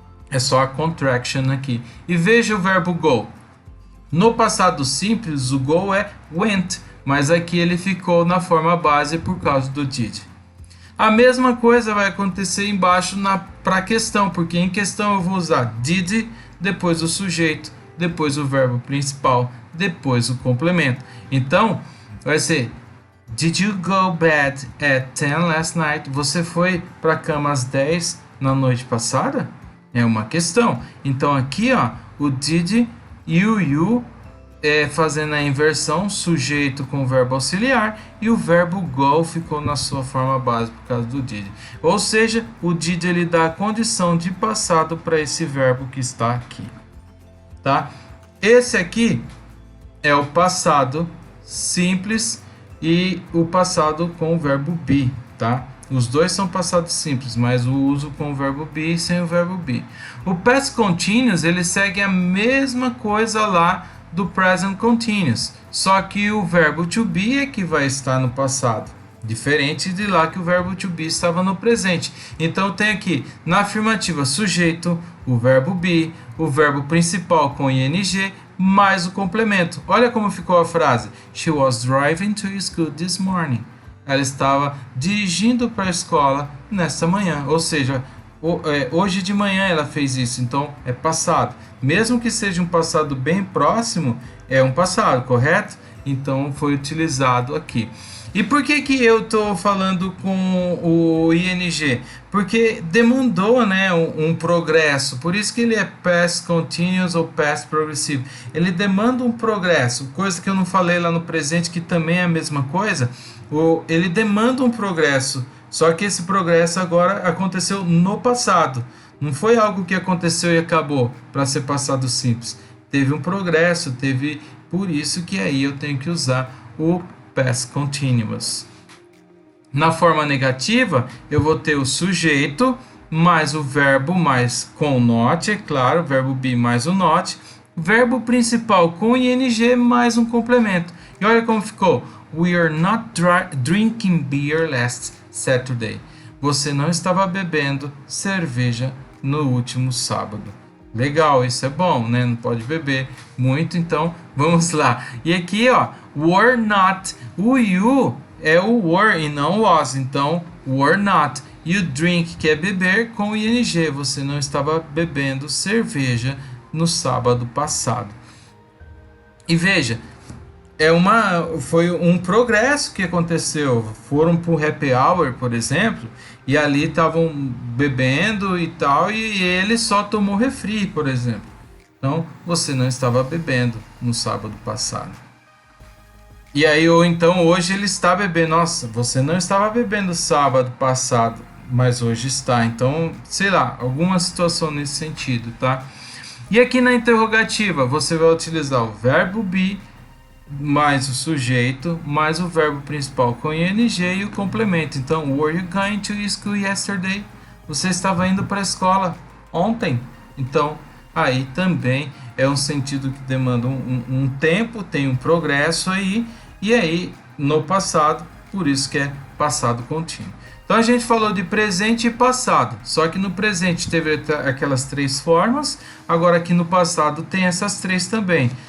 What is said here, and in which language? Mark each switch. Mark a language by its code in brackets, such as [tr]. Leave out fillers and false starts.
[pt] É só a contraction aqui. E veja o verbo go. No passado simples, o go é went, mas aqui ele ficou na forma base por causa do did. A mesma coisa vai acontecer embaixo para a questão, porque em questão eu vou usar did, depois o sujeito, depois o verbo principal, depois o complemento. Então, vai ser: [en] did you go bed at 10 last night? [pt] Você foi para a cama às 10 na noite passada? É uma questão. Então aqui, ó, o did e o you fazendo a inversão, sujeito com o verbo auxiliar, e o verbo go ficou na sua forma base por causa do did. Ou seja, o did ele dá a condição de passado para esse verbo que está aqui, tá? Esse aqui é o passado simples e o passado com o verbo be, tá? Os dois são passados simples, mas o uso com o verbo be e sem o verbo be. O past continuous ele segue a mesma coisa lá do present continuous, só que o verbo to be é que vai estar no passado, diferente de lá que o verbo to be estava no presente. Então tem aqui na afirmativa sujeito, o verbo be, o verbo principal com ing mais o complemento. Olha como ficou a frase: [en] she was driving to school this morning. [pt] Ela estava dirigindo para a escola nesta manhã, ou seja, hoje de manhã ela fez isso, então é passado. Mesmo que seja um passado bem próximo, é um passado, correto? Então foi utilizado aqui. E por que eu estou falando com o ing? Porque demandou, né, um progresso, por isso que ele é past continuous ou past progressive. Ele demanda um progresso, coisa que eu não falei lá no presente, que também é a mesma coisa. Ele demanda um progresso, só que esse progresso agora aconteceu no passado. Não foi algo que aconteceu e acabou para ser passado simples. Teve um progresso, por isso que aí eu tenho que usar o past continuous. Na forma negativa, eu vou ter o sujeito mais o verbo mais com not, é claro, verbo be mais o not, verbo principal com ing mais um complemento. E olha como ficou: [en] We are not drinking beer last Saturday. [pt] Você não estava bebendo cerveja no último sábado. Legal, isso é bom, né? Não pode beber muito, então vamos lá. E aqui, ó, were not. O you é o were e não was, então were not. E o drink, que é beber, com ing. Você não estava bebendo cerveja no sábado passado. E veja, foi um progresso que aconteceu. Foram para o happy hour, por exemplo, e ali estavam bebendo e tal, e ele só tomou refri, por exemplo. Então, você não estava bebendo no sábado passado. E aí, ou então hoje ele está bebendo. Nossa, você não estava bebendo sábado passado, mas hoje está. Então, sei lá, alguma situação nesse sentido, tá? E aqui na interrogativa, você vai utilizar o verbo be mais o sujeito, mais o verbo principal com ing e o complemento. Então, [en] were you going to school yesterday? [pt] Você estava indo para a escola ontem? Então, aí também é um sentido que demanda um tempo, tem um progresso aí, e aí no passado, por isso que é passado contínuo. Então a gente falou de presente e passado, só que no presente teve aquelas três formas, agora aqui no passado tem essas três também.